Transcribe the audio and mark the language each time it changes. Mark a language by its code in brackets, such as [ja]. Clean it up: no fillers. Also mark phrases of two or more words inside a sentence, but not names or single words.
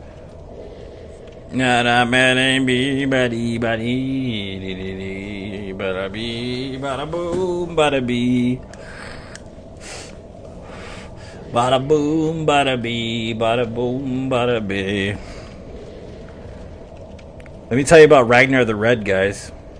[en] Nada man be badi badi bada be bada boom bada be bada boom bada be bada boom bada be. Let me tell you about Ragnar the Red, guys.